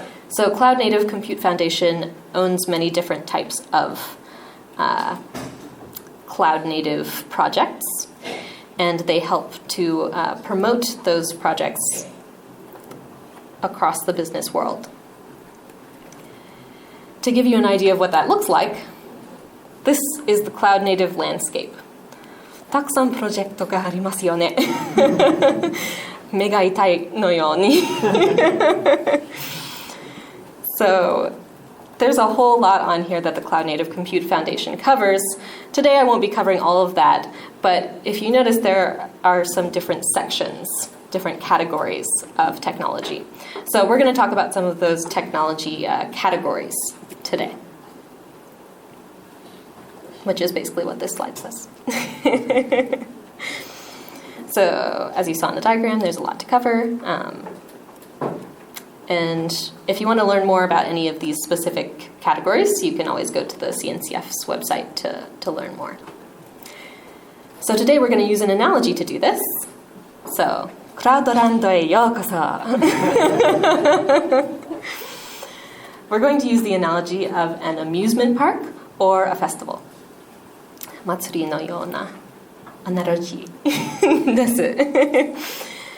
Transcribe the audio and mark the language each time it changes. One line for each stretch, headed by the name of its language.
English: So Cloud Native Compute Foundation owns many different types of cloud native projects, and they help to promote those projects across the business world. To give you an idea of what that looks like, this is the cloud native landscape.
Japanese: たくさんプロジェクトがありますよね。目が痛いのように。So
English: there's a whole lot on here that the Cloud Native Compute Foundation covers. Today I won't be covering all of that, but if you notice, there are some different sections, different categories of technology. So we're going to talk about some of those technology categories today, which is basically what this slide says. So as you saw in the diagram, there's a lot to cover. And if you want to learn more about any of these specific categories, you can always go to the CNCF's website to learn more. So today we're going to use an analogy to do this.
Japanese: So, クラウドランドへようこそ.
English: We're going to use the analogy of an amusement park or a festival.
Japanese: 祭りのようなアナロジーです。